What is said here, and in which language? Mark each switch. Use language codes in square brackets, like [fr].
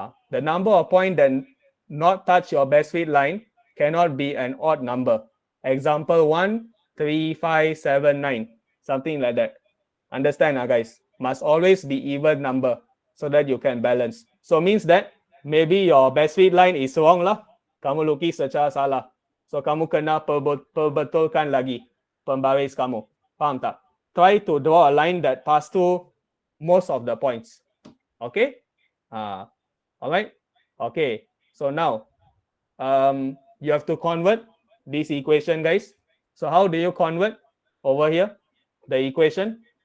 [en] The number of point that not touch your best fit line cannot be an odd number. Example 1, 3, 5, 7, 9. Something like that. Understand guys? Must always be even number so that you can balance. So means that maybe your best fit line is wrong lah. [ms] Kamu lukis secara salah. So kamu kena perbetulkan lagi pembaris kamu. Faham tak? [en] Try to draw a line that pass through most of the points. Okay? All right. Okay. So now, you have to convert this equation, guys. So how do you convert over here the equation?